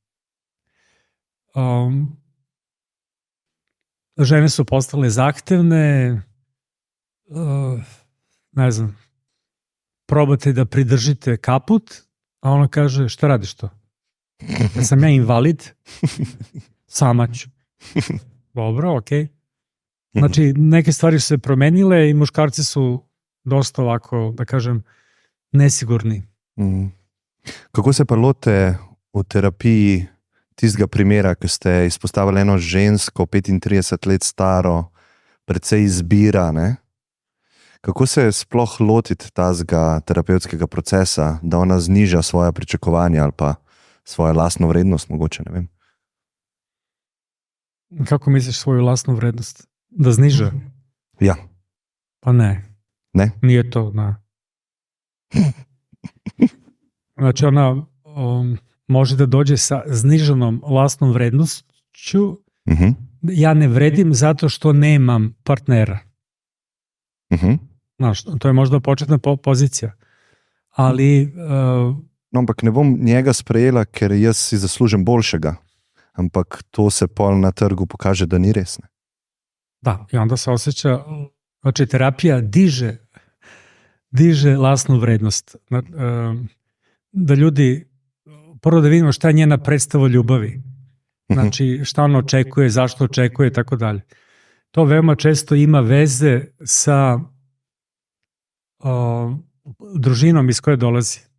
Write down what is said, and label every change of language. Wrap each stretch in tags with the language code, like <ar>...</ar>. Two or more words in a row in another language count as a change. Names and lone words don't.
<sr>Žene su postale zahtevne, ne znam, probate da pridržite kaput, a ona kaže, šta radiš to? Da sam ja invalid? Sama ću. Dobro, okej. Znači, neke stvari su se promenile i muškarci su dosta ovako, da kažem, nesigurni.</sr> <sl>Kako se pa lote v terapiji tistega primera, ki ste izpostavili eno žensko, 35 let staro, precej izbira, ne? Kako se sploh lotiti tazga terapevtskega procesa, da ona zniža svoja pričakovanja ali pa svojo lastno vrednost, mogoče, ne vem?</sl> <sr>Kako misliš svoju lastnu vrednost? Da zniža?</sr> <sl>Ja.</sl> <sr>Pa ne. Ne? Nije to, ne. Znači ona može da dođe sa zniženom lastnom vrednošću. Ja ne vredim zato što nemam partnera. Znaš, to je možda početna pozicija. Ali...</sr> <sl>No, ampak ne bom njega sprejela, ker jaz si zaslužim boljšega. Ampak to se pol na trgu pokaže, da ni res. Ne?</sl> <sr>Da, i onda se osjeća, znači terapija diže lastnu vrednost. Da ljudi, prvo da vidimo šta je njena predstava ljubavi. Znači šta ona očekuje, zašto očekuje i tako dalje. To veoma često ima veze sa družinom iz koje dolazi.</sr>